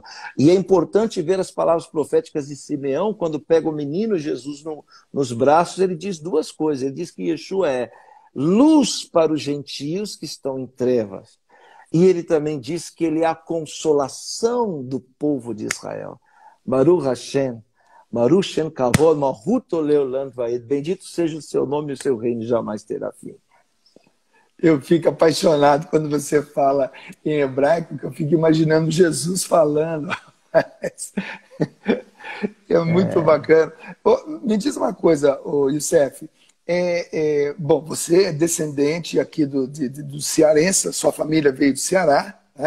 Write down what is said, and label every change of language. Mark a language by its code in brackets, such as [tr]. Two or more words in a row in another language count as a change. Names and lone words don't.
[pt] E é importante ver as palavras proféticas de Simeão, quando pega o menino Jesus nos braços, ele diz 2 coisas. Ele diz que Yeshua é luz para os gentios que estão em trevas. E ele também diz que ele é a consolação do povo de Israel. [he] ברוך השם, ברוך שם כבוד, מלכות לעולם ועד. [pt] Bendito seja o seu nome e o seu reino jamais terá fim. Eu fico apaixonado quando você fala em hebraico, porque eu fico imaginando Jesus falando. É muito bacana. Me diz uma coisa, Youssef. Bom, você é descendente aqui do cearense, sua família veio do Ceará, né?